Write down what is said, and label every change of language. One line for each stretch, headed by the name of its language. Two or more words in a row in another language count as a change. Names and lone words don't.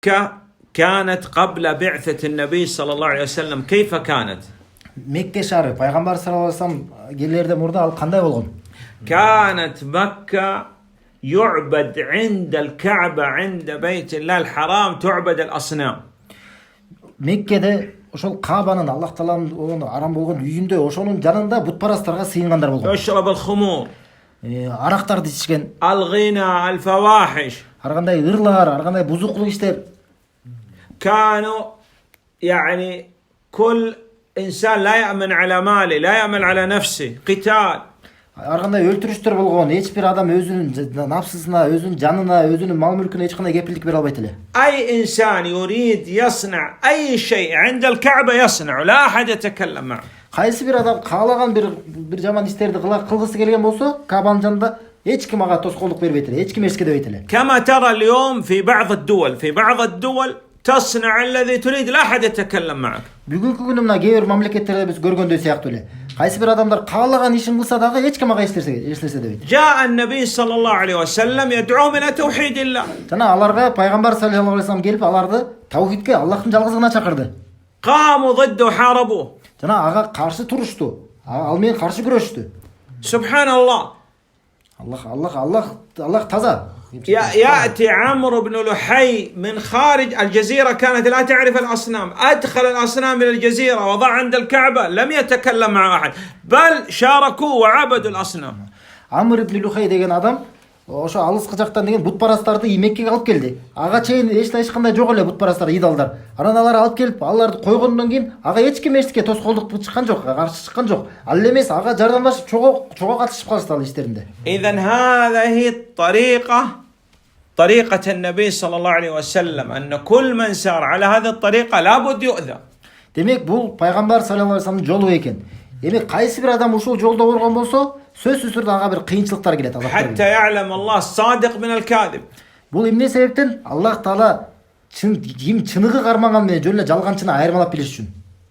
Arabic: مكة كانت قبل بعثة النبي صلى الله عليه وسلم كيف كانت؟
Kyrgyz: Мекке шаары пайгамбар
Arabic: صلى الله عليه وسلم
Kyrgyz: келерден мурда ал кандай болгон?
Arabic: كانت مكة يعبد عند الكعبة عند بيت الله الحرام تعبد الأصنام.
Kyrgyz: Меккеде ошол Каабанын Аллах тааланын арам болгон үйүндө ошонун жанында бутпарастарга сыйынгандар болгон.
Arabic: يشرب الخمور،
Kyrgyz: Арактарды ичишкен,
Arabic: الغنى، الفواحش.
Kyrgyz: ар кандай ырлар, ар кандай бузуклук иштер.
Arabic: كانوا يعني كل إنسان لا يأمن على ماله، لا يأمن على نفسه، قتال.
Kyrgyz: Ар кандай өлтүрүштөр болгон. Эч бир адам өзүнүн напсысына, өзүнүн жанына, өзүнүн мал мүлкүнө эч кандай кепилдик бере албайт эле.
Arabic: أي إنسان يريد يصنع أي شيء عند الكعبة يصنع، لا أحد يتكلم معه.
Kyrgyz: Кайсы бир адам каалаган бир жаман иштерди кылгысы келген болсо, Каабанын жанында эч ким ага тоскоолдук бербейт эле, эч ким эчке дебейт эле.
Arabic: كما ترى اليوم في بعض الدول تصنع الذي تريد، لا أحد يتكلم معك.
Kyrgyz: Бүгүнкү күнү мына кээ бир мамлекеттерде биз көргөндөй сыяктуу эле. Кайсы бир адамдар каалаган ишин кылса дагы эч ким ага эч дебейт.
Arabic: جاء النبي صلى الله عليه وسلم يدعوهم إلى توحيد الله.
Kyrgyz: Жана аларга пайгамбар
Arabic: صلى الله عليه وسلم
Kyrgyz: келип аларды таухидке, Аллахтын жалгызыгына чакырды.
Arabic: قاموا ضده وحاربوه.
Kyrgyz: Жана ага каршы турушту. Ал менен каршы күрөштү.
Arabic: سبحان الله.
Kyrgyz: Аллах таза.
Arabic: يأتي عمرو بن لحي من خارج الجزيرة، كانت لا تعرف الأصنام، أدخل الأصنام إلى الجزيرة وضع عند الكعبة، لم يتكلم مع أحد بل شاركوا وعبدوا الأصنام.
Kyrgyz: Амр ибн Лухай деген адам ошо алыскы жактан деген бутпарастарды Меккеге алып келди. Ага чейин эч кандай жок эле бутпарастар, идалдар. Анан алар алып келип, аларды койгондон кийин ага эч ким эчке тоскоолдук чыккан жок, каршы чыккан жок. Ал эмес ага жардамдашып чого катышып калышты ал иштеринде.
Arabic: إذن هذه طريقة النبي صلى الله عليه وسلم، أن كل من سار على هذه الطريقة لابد يؤذى.
Kyrgyz: Демек бул пайгамбар
Arabic: صلى الله عليه وسلم
Kyrgyz: жолу экен. Эми кайсы бир адам ушул жолдо болгон болсо, сөзсүз түрдө ага бир кыйынчылыктар келет, азаптар келет.
Arabic: حتى يعلم الله الصادق من الكاذب.
Kyrgyz: Бул эмне себептен? Аллах Таала ким чыныгы карманган менен жөн эле жалганчыны айырмалап билиш үчүн.